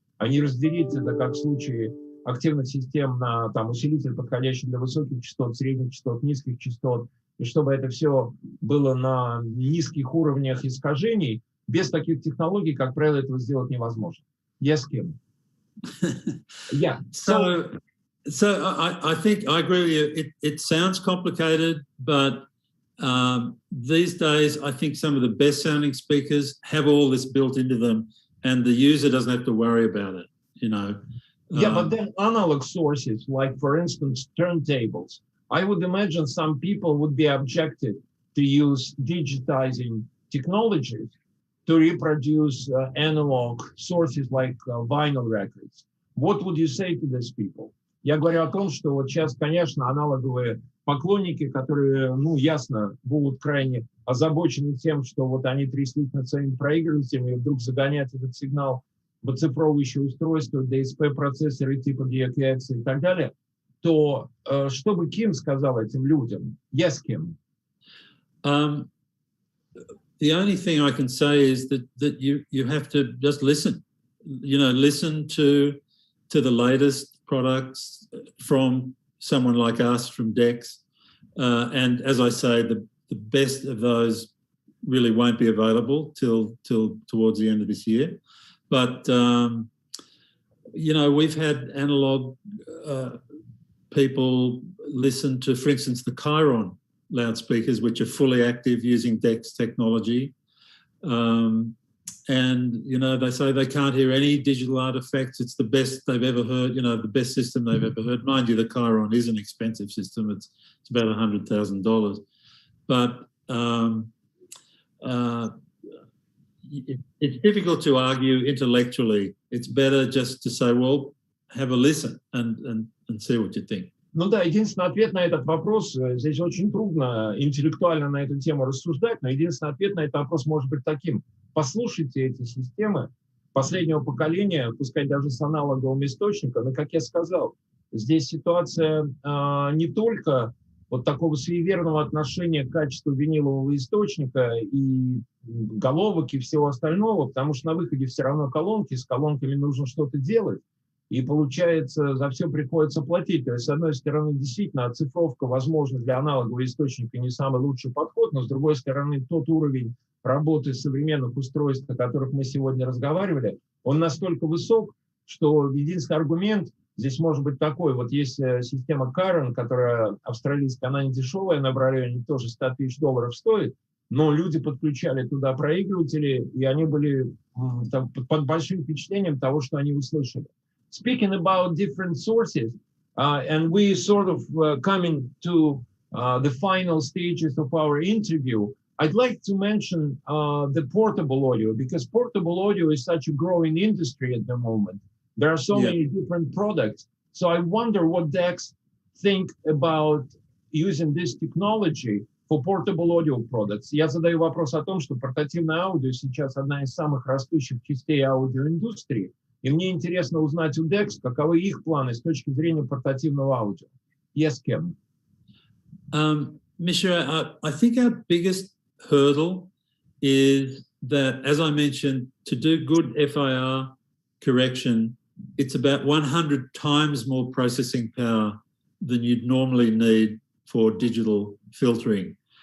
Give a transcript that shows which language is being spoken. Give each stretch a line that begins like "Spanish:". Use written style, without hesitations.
Russian: а не разделить это, как в случае активных систем, на там, усилитель, подходящий для высоких частот, средних частот, низких частот, и чтобы это все было на низких уровнях искажений, без таких технологий, как правило, этого сделать невозможно.
English: Yes, Kim? Yeah. So I think I agree with you. It sounds complicated, but these days, I think some of the best sounding speakers have all this built into them, and the user doesn't have to worry about it, you know. Yeah, but then analog sources, like for instance, turntables, I would imagine some people would be objected to use digitizing technologies to reproduce analog sources like vinyl records. What would you say to these people?
Russian: Я говорю о том, что вот сейчас, конечно, аналоговые поклонники, которые, ну, ясно, будут крайне озабочены тем, что вот они тряслись над своими проигрывателями, и вдруг загонять этот сигнал в оцифровывающее устройство, DSP-процессоры типа DEQX и так далее, то что бы Ким сказал этим людям?
English: Yes, Kim. The only thing I can say is that you have to just listen. You know, listen to the latest products from someone like us, from DEQX. And as I say, the best of those really won't be available till towards the end of this year. But, you know, we've had analog people listen to, for instance, the Chiron loudspeakers, which are fully active using DEQX technology. And, you know, they say they can't hear any digital artifacts. It's the best they've ever heard, you know, the best system they've ever heard. Mind you, the Chiron is an expensive system. It's about $100,000. But it's difficult to argue intellectually. It's better just to say, well, have a listen and see what you think.
Russian: Ну да, единственный ответ на этот вопрос, здесь очень трудно интеллектуально на эту тему рассуждать, но единственный ответ на этот вопрос может быть таким. Послушайте эти системы последнего поколения, пускай даже с аналоговым источником, но, как я сказал, здесь ситуация не только вот такого суеверного отношения к качеству винилового источника и головок и всего остального, потому что на выходе все равно колонки, с колонками нужно что-то делать. И получается, за все приходится платить. То есть, с одной стороны, действительно, оцифровка, возможно, для аналогового источника не самый лучший подход, но с другой стороны, тот уровень работы современных устройств, о которых мы сегодня разговаривали, он настолько высок, что единственный аргумент здесь может быть такой. Вот есть система Chiron, которая австралийская, она не дешевая, на районе тоже $100 тысяч стоит, но люди подключали туда проигрыватели, и они были под большим впечатлением того, что они услышали.
English: Speaking about different sources, and we sort of coming to the final stages of our interview, I'd like to mention the portable audio, because portable audio is such a growing industry at the moment. There are so many different products. So I wonder what DEQX think about using this technology for portable audio products.
Russian: Я задаю вопрос о том, что портативное аудио сейчас одна из самых растущих частей аудиоиндустрии. И мне интересно узнать у DEQX, каковы их планы с точки зрения портативного аудио.
English: Yes, Kim. Mishra, I think our biggest hurdle is that, as I mentioned, to do good FIR correction, it's about 100 times more processing power than you'd normally need for digital filtering.